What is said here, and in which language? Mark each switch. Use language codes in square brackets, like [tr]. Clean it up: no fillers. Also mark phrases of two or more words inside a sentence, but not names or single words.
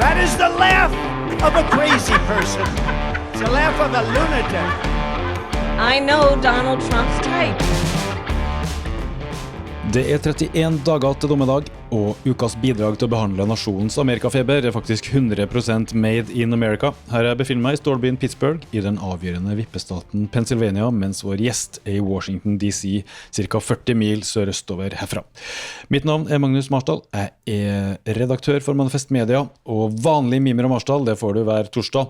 [en] is the laugh of a crazy person. It's the laugh of a lunatic. I know Donald Trump's type. [no] Det er 31 dager til dommedag, og ukas bidrag til å behandle nasjonens Amerikafeber er faktisk 100% [en] made in America. [no] Her jeg befinner meg i storbyen Pittsburgh, i den avgjørende vippestaten Pennsylvania, mens vår gjest er i Washington DC, cirka 40 mil sørøstover herfra. Mitt navn er Magnus Marsdal, jeg er redaktør for Manifest Media, og vanlig Mimer og Marsdal, det får du hver torsdag.